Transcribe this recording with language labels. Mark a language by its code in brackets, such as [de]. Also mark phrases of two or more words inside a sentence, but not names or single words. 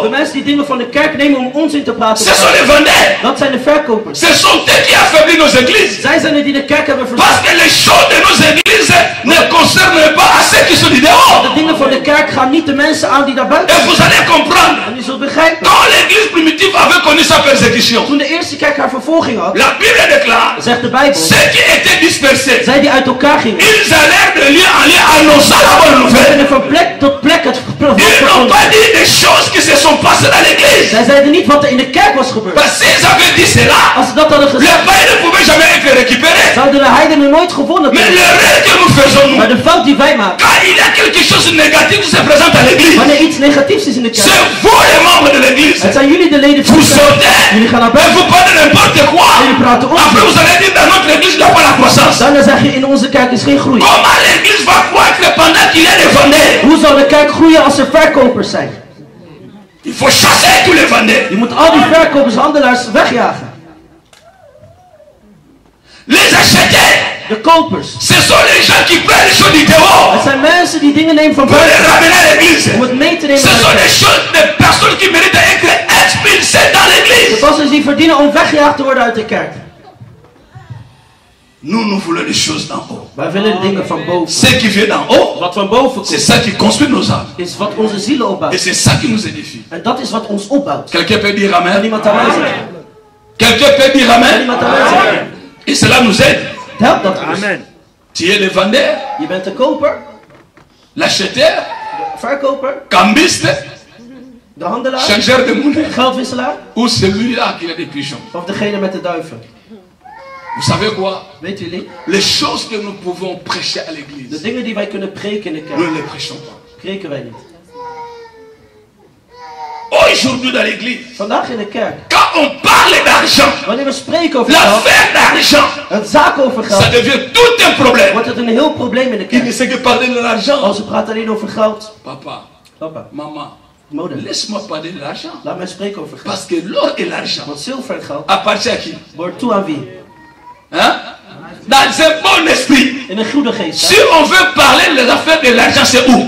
[nl] De mensen die dingen van de kerk nemen om onzin te praten. [fr] Ce sont les vendeurs. [nl] Dat zijn de verkopers. [fr] Ce sont eux qui affaiblissent nos églises. [nl] Zij zijn er die de kerk hebben [fr] Parce [nl] verzwakt. [fr] que les choses de nos églises ne concernent pas à ceux qui sont du dehors. [nl] De dingen van de kerk gaan niet de mensen aan die daar buiten [fr] Et [nl] zijn. [fr] vous allez comprendre. [nl] En u zult begrijpen. [fr] Quand l'église primitive avait connu sa persécution, [nl] Toen de eerste kerk haar vervolging had, [fr] la Bible déclare, [nl] zegt de Bijbel, [fr] ceux qui étaient dispersés, [nl] zij die uit elkaar gingen, [fr] ils allèrent de lieu en lieu annonçant la bonne nouvelle. [nl] en van plek tot plek het [fr] Ils n'ont pas dit des choses qui se sont passées dans l'église. [nl] Zij zeiden niet wat er in de kerk was gebeurd. [fr] Parce s'ils avaient dit cela, [nl] Als ze dat hadden [fr] le [nl] gezegd, [fr] pain ne pouvait jamais être récupéré. [nl] zouden de heidenen nooit gewonnen [fr] Mais [nl] worden. [fr] l'erreur que nous faisons, nous, [nl] Maar de fout die wij maken, [fr] quand il y a quelque chose de négatif qui se présente à l'église, [nl] wanneer iets negatiefs is in de [fr] c'est [nl] kerk, [fr] vous les membres de l'église. [nl] het zijn jullie de leden van [fr] Vous [nl] de kerk. [fr] sortez [nl] Jullie gaan naar [fr] et [nl] buiten [fr] vous parlez n'importe quoi. [nl] en jullie praten [fr] Après, [nl] onzin. [fr] vous allez dire dans notre église, il n'y a pas la croissance. [nl] Daarna zeg je in onze kerk is geen groei. [fr] Comment l'église va croître pendant qu'il y a des vendeurs? [nl] Hoe zal de kerk groeien als er verkopers zijn? [fr] Il faut chasser tous les vendeurs. [nl] Je moet al die verkopers, handelaars wegjagen. [fr] Les acheteurs, [nl] De kopers. [fr] ce sont les gens qui prennent les choses du dehors [nl] Het zijn mensen die dingen nemen van [fr] pour les [nl] buiten [fr] ramener à l'église. [nl] om het mee te [fr] Ce [nl] nemen naar [fr] sont [nl] de [fr] des [nl] kerk. [fr] choses, des personnes qui méritent d'être expulsées dans [nl] De [fr] l'église. [nl] passers die verdienen om weggejaagd te worden uit de kerk. [fr] Nous voulons les choses d'en haut. [nl] Wij willen de dingen van boven. [fr] Ce qui vient d'en haut, [nl] Wat van boven [fr] c'est [nl] komt, [fr] ça qui construit nos âmes. [nl] is wat onze zielen [fr] Et [nl] opbouwt. [fr] c'est ça qui nous édifie. [nl] En dat is wat ons opbouwt. [fr] Quelqu'un peut dire [nl] Kan [fr] Amen. [nl] iemand amen zeggen? [fr] Quelqu'un peut dire [nl] Kan [fr] Amen. [nl] iemand amen zeggen? [fr] Et cela nous aide. [nl] Het helpt dat ons. [fr] Tu es le vendeur, [nl] Je bent de koper, [fr] l'acheteur, [nl] de verkoper, [fr] cambiste, [nl] de handelaar, [fr] changeur de monnaie, [nl] de geldwisselaar [fr] ou celui-là qui a des pigeons. [nl] of degene met de duiven. [fr] Vous savez quoi? [nl] Weet jullie? [fr] Les choses que nous pouvons prêcher à [nl] De [fr] l'église, [nl] dingen die wij kunnen preken in de [fr] nous [nl] kerk, [fr] ne les prêchons pas. [nl] preken wij niet. [fr] Aujourd'hui dans l'église, [nl] Vandaag in de kerk, [fr] quand on parle d'argent, [nl] wanneer we spreken over geld, [fr] l'affaire d'argent, [nl] het zaak over [fr] ça [nl] geld, [fr] devient tout un problème. [nl] wordt het een heel probleem in de [fr] Il ne [nl] kerk. [fr] sait que parler de l'argent. [nl] Als we praten alleen over geld. [fr] Papa, [nl] Papa, [fr] maman, [nl] moeder, [fr] laisse-moi parler de l'argent. [nl] laat mij spreken over geld. [fr] Parce que l'or et l'argent [nl] Want zilver en geld [fr] appartiennent à qui? [nl] behoort toe aan wie? [fr] Hein? Dans un bon esprit. [nl] In een goede geest. [fr] Si [nl] Hè? [fr] on veut parler des affaires de l'argent, c'est où?